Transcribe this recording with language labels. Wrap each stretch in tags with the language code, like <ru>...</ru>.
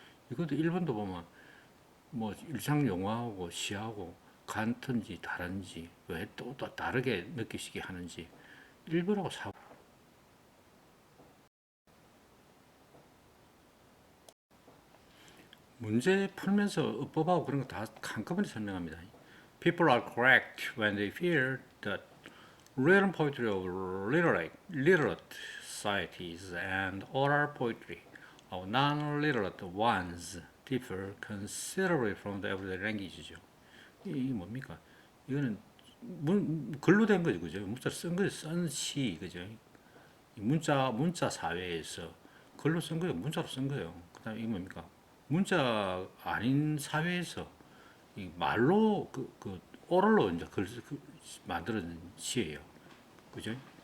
<ko>이것도 1번도 보면 일상 영화하고 시하고 같은지 다른지 왜 또 다르게 느끼시게 하는지 1번하고 4번 문제 풀면서 어법하고 그런 거 다 한꺼번에 설명합니다.</ko> <en>People are correct when they fear that written poetry of literate societies and oral poetry of non-literate ones differ considerably from the everyday language죠.</en> <ko>이 뭡니까? 이거는 글로 된 거죠, 그죠? 문자 쓴 거죠, 쓴 시, 그죠? 문자 사회에서 글로 쓴 거예요, 문자로 쓴 거예요. 그다음에 이 뭡니까? 문자 아닌 사회에서 이 말로 오럴로 이제 만들어진 시예요, 그죠?</ko>